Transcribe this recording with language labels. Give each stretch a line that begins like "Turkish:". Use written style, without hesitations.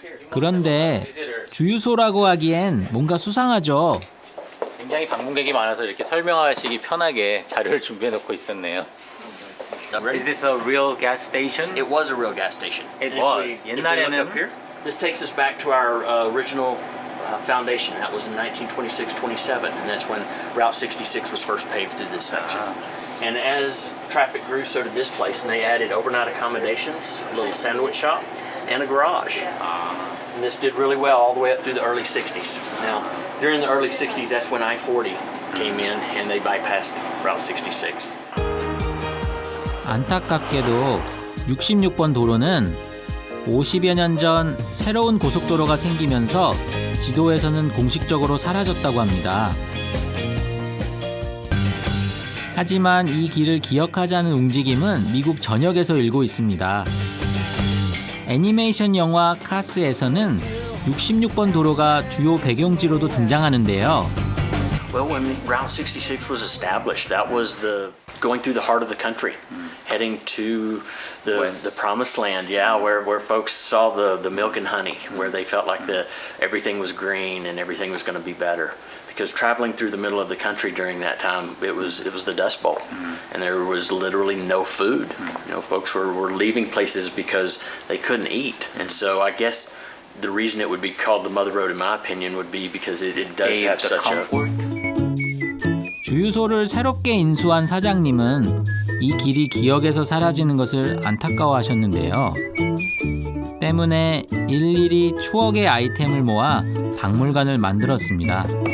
Korean: 그런데 주유소라고 하기엔 뭔가 수상하죠. 굉장히 방문객이 많아서 이렇게 설명하시기 편하게 자료를 준비해 놓고 있었네요.
English: Is this a real gas station? It was a real gas station. It And was. if we look up
Korean: 옛날에는
English: here, this takes us back to our original foundation. That was in 1926-27, and that's when Route 66 was first paved through this section. And as traffic grew, so did this place, and they added overnight accommodations, a little sandwich shop, and a garage. And this did really well all the way up through the early 60s. Now, during the early 60s, that's when I-40 came in, and they bypassed Route 66.
Korean: 안타깝게도 66번 도로는 50여 년 전 새로운 고속도로가 생기면서 지도에서는 공식적으로 사라졌다고 합니다. 하지만 이 길을 기억하자는 움직임은 미국 전역에서 일고 있습니다. 애니메이션 영화 카스에서는 66번 도로가 주요 배경지로도 등장하는데요.
English: Well, when Route 66 was established, that was going through the heart of the country, heading to the promised land, where folks saw the milk and honey, where they felt like everything was green and everything was going to be better. Because traveling through the middle of the country during that time, it was the Dust Bowl, and there was literally no food. You know, folks were leaving places because they couldn't eat, and so I guess the reason it would be called the Mother Road, in my opinion, would be because it does have such comfort.
Korean: 주유소를 새롭게 인수한 사장님은 이 길이 기억에서 사라지는 것을 안타까워하셨는데요. 때문에 일일이 추억의 아이템을 모아 박물관을 만들었습니다.